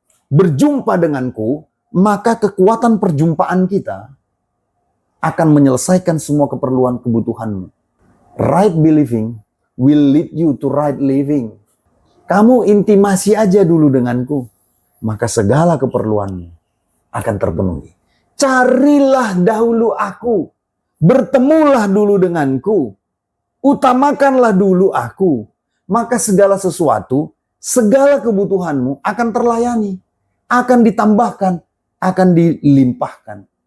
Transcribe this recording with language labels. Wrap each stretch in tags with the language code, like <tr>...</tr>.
<id>Berjumpa denganku, maka kekuatan perjumpaan kita akan menyelesaikan semua keperluan kebutuhanmu.</id> <en>Right believing will lead you to right living.</en> <id>Kamu intimasi aja dulu denganku, maka segala keperluanmu akan terpenuhi. Carilah dahulu aku, bertemulah dulu denganku, utamakanlah dulu aku, maka segala sesuatu, segala kebutuhanmu akan terlayani, akan ditambahkan, akan dilimpahkan.</id>